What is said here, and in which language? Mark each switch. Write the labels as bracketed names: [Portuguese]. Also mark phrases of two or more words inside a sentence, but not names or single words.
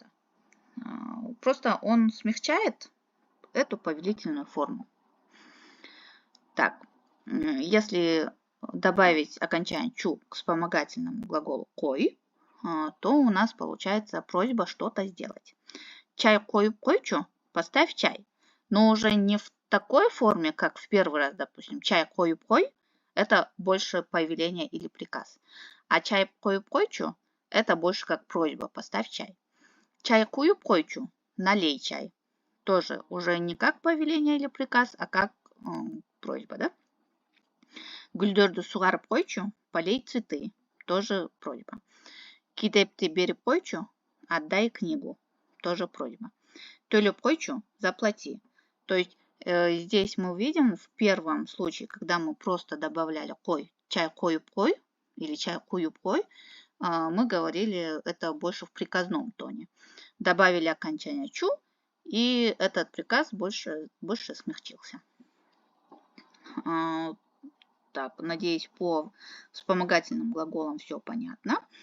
[Russian] Просто он смягчает эту повелительную форму. Так, если добавить окончание чу к вспомогательному глаголу кой, то у нас получается просьба что-то сделать. [Kyrgyz] Чай кой койчу, [Russian] поставь чай. Но уже не в такой форме, как в первый раз, допустим, [Kyrgyz] чай кой кой, [Russian] это больше повеление или приказ. [Kyrgyz] А чай кой койчу, [Russian] это больше как просьба, поставь чай. [Kyrgyz] Чай кую койчу, [Russian] налей чай. Тоже уже не как повеление или приказ, а как просьба, да? [Kyrgyz] Гүлдөрдү сугарып койчу, [Russian] полей цветы. Тоже просьба. [Kyrgyz] Китепти берип койчу, [Russian] отдай книгу. Тоже просьба. [Kyrgyz] Төлөп койчу, [Russian] заплати. То есть здесь мы видим в первом случае, когда мы просто добавляли кой, [Kyrgyz] чай коюп кой [Russian] или [Kyrgyz] чай куюп кой, [Russian] мы говорили это больше в приказном тоне. Добавили окончание чу, и этот приказ больше смягчился. Так, надеюсь, по вспомогательным глаголам все понятно.